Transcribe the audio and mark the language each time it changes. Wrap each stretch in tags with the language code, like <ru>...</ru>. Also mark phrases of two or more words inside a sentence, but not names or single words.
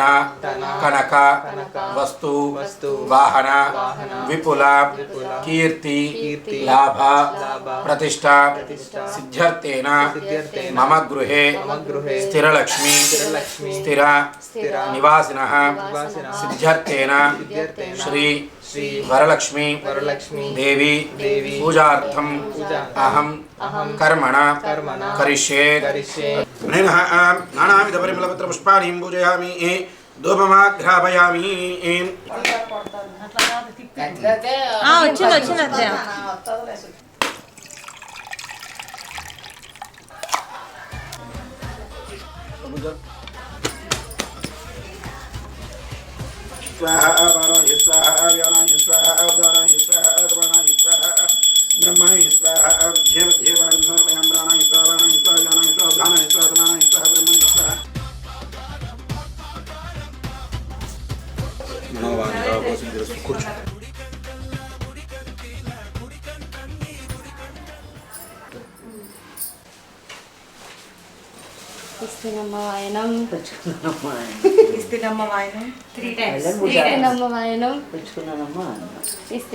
<sa>కనక వస్తు వాహన విపుల కీర్తి లాభ ప్రతిష్ట సిద్ధ్యర్థేన మమ గృహే స్థిరలక్ష్మి స్థిర నివాసినః సిద్ధ్యర్థేన శ్రీ వరలక్ష్మి దేవి పూజార్థం అహం కర్మణ కరిష్యే. నేను నానావిధ పరిమళపత్ర పుష్పాణి పూజయామి, ధూపమాఘ్రాపయామి.</sa> <te>వచ్చింది అత్తయ్య.</te> <sa>स्वाहा वाराय स्वाहा व्यानाय स्वाहा उदानाय स्वाहा अद्वानाय स्वाहा ब्रह्मणे स्वाहा देवते वारुणोर्वयं प्राणाय स्वाहा वाणाय स्वाहा व्यानाय स्वाहा उदानाय स्वाहा अद्वानाय स्वाहा ब्रह्मणे स्वाहा. मनोवांछा वसिष्ठस्तु కూర్చో.</sa> <te>ఇస్తినమ్మ వాయనం, ఇస్తినమ్మ వాయనం</te> <en>3 times.</en> <te>ఇస్తినమ్మ వాయనం, ఇస్తినమ్మ వాయనం.</te>